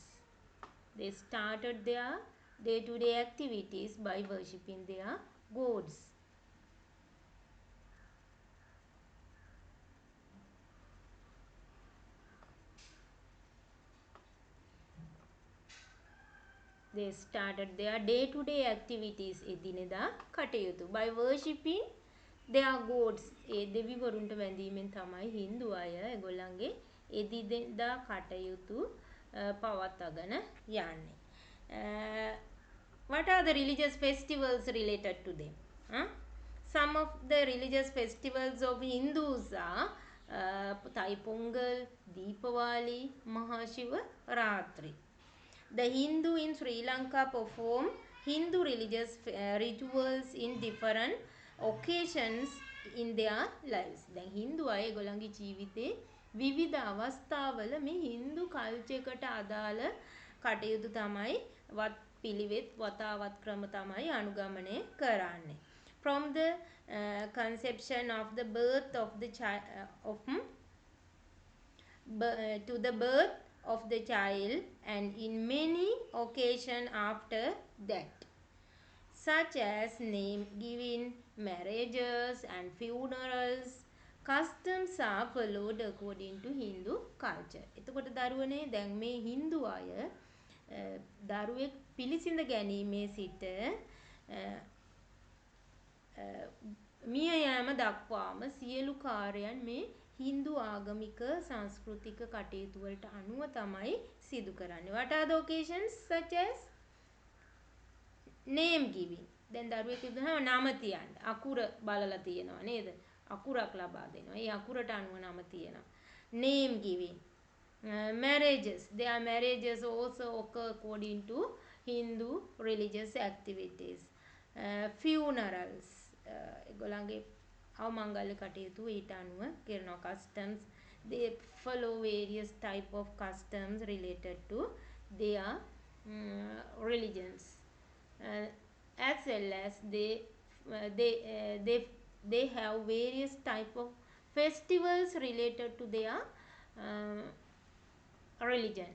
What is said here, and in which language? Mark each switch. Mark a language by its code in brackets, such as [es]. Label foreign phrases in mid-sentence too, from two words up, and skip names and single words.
[en] They started their day-to-day activities by worshipping their gods. They started their day-to-day activities [si] එදිනෙදා කටයුතු [en] by worshipping their gods. [si] ඒ දෙවිවරුන්ට වැඳීමෙන් තමයි හින්දු අය ඒගොල්ලන්ගේ එදිනෙදා කටයුතු පවත්වාගෙන යන්නේ. [en] What are the religious festivals related to them? Some of the religious festivals of Hindus are Thai Pongal, Deepavali, Mahashivaratri. The Hindu in Sri Lanka perform Hindu religious rituals in different occasions in their lives. [si] දැන් හින්දු අය ඒගොල්ලන්ගේ ජීවිතේ විවිධ අවස්ථාවල මේ හින්දු කල්චර් එකට අදාළ කටයුතු තමයි වත් පිළිවෙත් වතාවත් ක්‍රම තමයි අනුගමනය කරන්නේ. [en] From the conception of the birth of the child to the birth of the child and in many occasions after that, such as name giving, marriages and funerals. Customs are followed according to Hindu culture. [si] එතකොට දරුවනේ දැන් මේ හින්දු අය දරුවෙක් පිළිසිඳ ගැනීමේ සිට මිය යාම දක්වාම සියලු කාර්යයන් මේ හින්දු ආගමික සංස්කෘතික කටයුතු වලට අනුව තමයි සිදු කරන්නේ. [en] What are the occasions such as name giving? [si] දැන් දරුවෙක් ඉදහම නම තියන්න. අකුර බලලා තියෙනවා නේද? අකුරක් ලබා දෙනවා. ඒ අකුරට අනුව නම තියෙනවා. [en] Name giving. Marriages. Their marriages also occur according to Hindu religious activities. Funerals. [si] ඒගොල්ලන්ගේ අවමංගල්‍ය කටයුතු ඊට අනුව කරන customs. [en] They follow various type of customs related to their religions. As well as they have various type of festivals related to their religion.